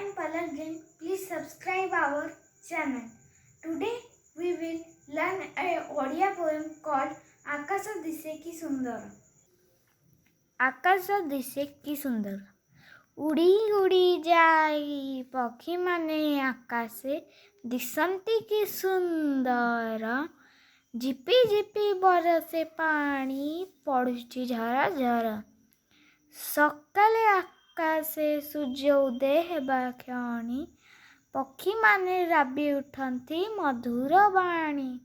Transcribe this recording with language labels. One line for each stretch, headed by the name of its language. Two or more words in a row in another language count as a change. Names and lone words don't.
English: color game, please subscribe our channel. Today we will learn a Odia poem called Akasha Dise Ki Sundara. Akasha Dise Ki Sundara.
Odia: ଉଡ଼ି ଉଡ଼ି ଯାଇ ପକ୍ଷୀ ମାନେ ଆକାଶେ ଦିଶନ୍ତି କି ସୁନ୍ଦର ଝିପି ଝିପି ବର୍ଷେ ପାଣି ପଡ଼ୁଛି ଝର ଝର ସକାଳେ ଆକାଶେ ସୂର୍ଯ୍ୟ ଉଦୟ ହେବା କ୍ଷଣି ପକ୍ଷୀ ମାନେ ରାବି ଉଠନ୍ତି ମଧୁର ବାଣୀ